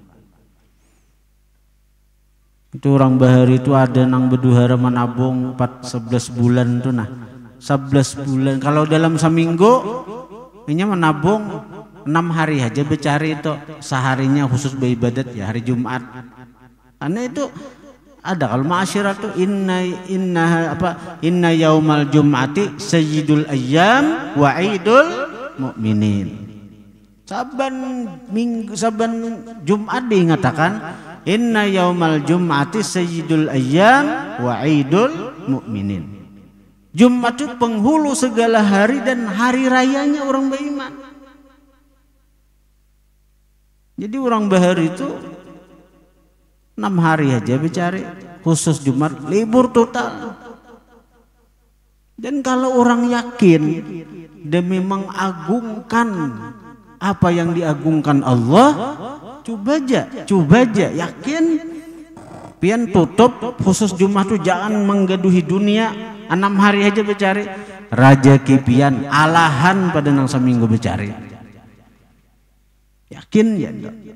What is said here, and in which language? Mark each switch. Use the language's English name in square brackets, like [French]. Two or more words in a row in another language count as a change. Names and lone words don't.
[Banjar] Itu orang bahari itu ada nang beduhara menabung 11 bulan tuh nah. 11 bulan kalau dalam seminggu ini menabung 6 hari aja becari itu, seharinya khusus beribadat ya hari Jumat. Karena itu ada kalau ma'asyirat tuh [Arabic] إن يوم الجمعة سيد الأيام وعيد المؤمنين. [Banjar] Saban Jumat diingatakan [Arabic] إن يوم الجمعة سيد الأيام وعيد المؤمنين. [Banjar] Jumat itu penghulu segala hari dan hari rayanya orang beriman. Jadi orang bahari itu 6 hari aja becari, khusus Jumat libur total. Dan kalau orang yakin demi mengagungkan apa yang diagungkan Allah, coba aja yakin pian tutup khusus Jumat itu jangan menggaduhi dunia. 6 hari aja becari raja kipian alahan pada nang seminggu becari. Yakin ya enggak?